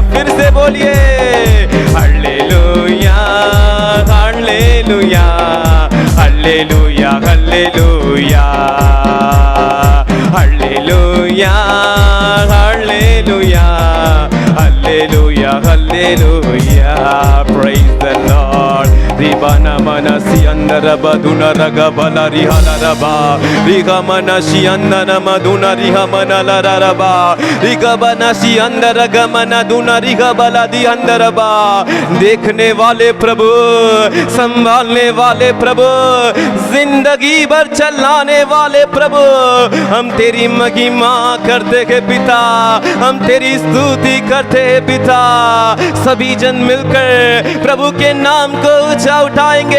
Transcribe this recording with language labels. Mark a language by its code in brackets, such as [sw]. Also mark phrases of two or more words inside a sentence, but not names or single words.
[hi] फिर से बोलिए हालेलुया हालेलुया हालेलुया हालेलुया हालेलुया हालेलुया हालेलुया हालेलुया। [en] Praise the Lord. Ribana manasi andara baduna raga bala rihala raba, riga manasi andara maduna riha manala raba, riga banasi andara gamana duna riga bala di andara ba। [hi] देखने वाले प्रभु, संभालने वाले प्रभु, जिंदगी भर चलाने वाले प्रभु, हम तेरी महिमा करते हैं पिता, हम तेरी स्तुति करते हैं पिता। सभी जन मिलकर प्रभु के नाम को ऊंचा उठाएंगे।